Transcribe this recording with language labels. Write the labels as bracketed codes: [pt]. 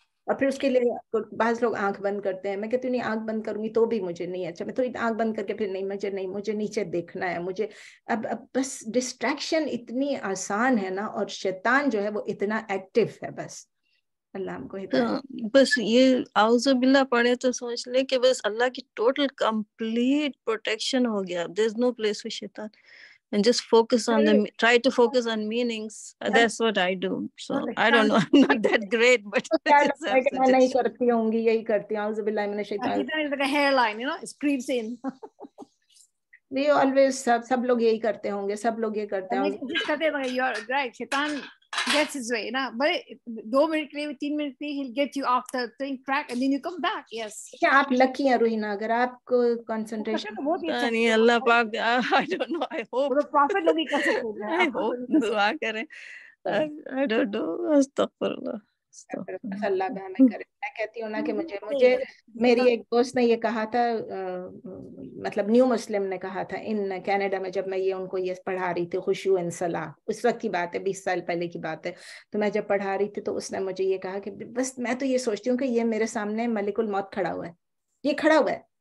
[ur] اور پھر اس کے لیے بعض لوگ آنکھ بند کرتے ہیں. میں کہتی ہوں نہیں, آنکھ بند کروں گی تو بھی مجھے نہیں اچھا, میں تو آنکھ بند کر کے پھر مجھے نیچے دیکھنا ہے, مجھے اب بس ڈسٹریکشن اتنی آسان ہے نا, اور شیطان جو ہے وہ اتنا ایکٹیو ہے. بس اللہ ہم کو ہدایت. بس یہ اعوذ باللہ پڑھے تو سوچ لے کہ بس اللہ کی ٹوٹل کمپلیٹ پروٹیکشن ہو گیا. [en] There's no place for shaitan. And just focus on try to focus on meanings. That's what I do. So I don't know, I'm not that great, but [ur] میں نہیں کرتی ہوں گی, یہی کرتی ہوں. [ar] اعوذ باللہ من الشیطان. [en] It's like a hairline, you know, it creeps in. We always [ur] سب لوگ یہی کرتے ہوں گے, سب لوگ یہ کرتے ہیں. [en] You're right, shaitan gets his way, نا, but [ur] 2 منٹ کے لیے 3 منٹ کے لیے [en] he'll get you off the track and then you come back. Yes. [ur] کیا آپ لکی ہیں روحینا, اگر آپ کو کنسنٹریشن نہیں اللہ پاک, [en] I don't know, I hope [ur] وہ پروفٹ لوگ ہی کر سکتے ہیں. [en] I hope [ur] دعا کریں. [en] I don't know. استغفر اللہ. [ur] اللہ کا ہمیں کرے. میں کہتی ہوں نا کہ مجھے میری ایک دوست نے یہ کہا تھا, مطلب نیو مسلم نے کہا تھا ان کینیڈا میں, جب میں یہ ان کو یہ پڑھا رہی تھی خشوع ان صلاح, اس وقت کی بات ہے, 20 سال پہلے کی بات ہے, تو میں جب پڑھا رہی تھی تو اس نے مجھے یہ کہا کہ بس میں تو یہ سوچتی ہوں کہ یہ میرے سامنے ملک الموت کھڑا ہوا ہے, یہ کھڑا ہوا ہے.